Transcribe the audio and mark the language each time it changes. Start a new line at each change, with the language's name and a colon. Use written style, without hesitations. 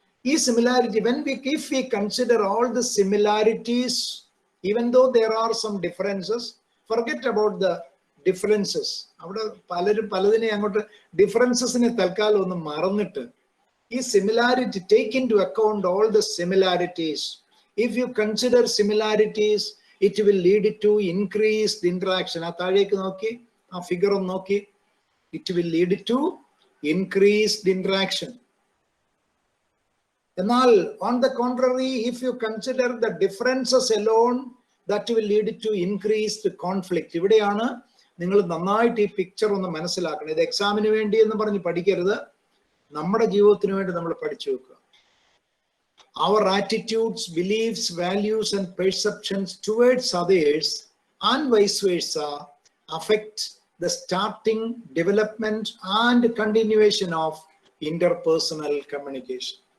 Malayalam: ഈ similarity,
English: if we consider all the similarities, even though there are some differences, forget about the differences.
Malayalam: അവിടെ പലതിനെ അങ്ങോട്ട് ഡിഫറൻസസിനെ തൽക്കാലം ഒന്ന് മറന്നിട്ട് ഈ similarity,
English: take into account all the similarities. If you consider similarities, it will lead to increased interaction.
Malayalam: ആ താഴേക്ക് നോക്കി, ആ ഫിഗർ ഒന്ന് നോക്കി.
English: It will lead to increased interaction.
Malayalam: എന്നാൽ
English: on the contrary, if you consider the differences alone, that will lead to increased conflict.
Malayalam: ഇവിടെയാണ് നിങ്ങൾ നന്നായിട്ട് ഈ പിക്ചർ ഒന്ന് മനസ്സിലാക്കണം. ഇത് എക്സാമിന് വേണ്ടി എന്ന് പറഞ്ഞ് പഠിക്കരുത്, നമ്മുടെ ജീവിതത്തിന് വേണ്ടി നമ്മൾ പഠിച്ചു വെക്കുക.
English: Our attitudes, beliefs, values and perceptions towards others and vice versa affect the starting, development and continuation of interpersonal communication.